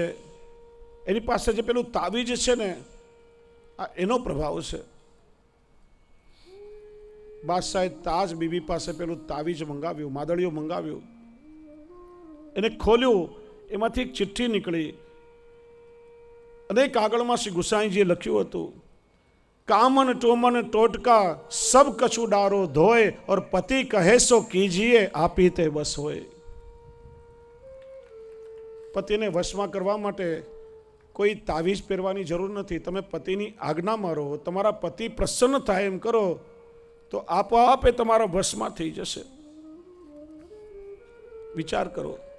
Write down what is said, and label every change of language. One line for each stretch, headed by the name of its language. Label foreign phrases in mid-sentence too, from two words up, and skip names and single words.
Gujarati: એની પાસે જે પેલું તાવીજ છે ને આ એનો પ્રભાવ છે. બાદશાહે તાજ બીબી પાસે પેલું તાવીજ મંગાવ્યું, માદળિયું મંગાવ્યું. એને ખોલ્યું, એમાંથી એક ચિઠ્ઠી નીકળી અને કાગળમાં શ્રી ગુસાઈજીએ લખ્યું હતું,
Braj: कामन टोमन टोटका सब कछु डारो धोए और पति कहे सो कीजिए आपी ते बस होए.
Gujarati: પતિને વશમાં કરવા માટે કોઈ તાવીજ પહેરવાની જરૂર નથી. તમે પતિની આજ્ઞામાં રહો, તમારા પતિ પ્રસન્ન થાય એમ કરો તો આપોઆપ એ તમારા વશમાં થઈ જશે. વિચાર કરો.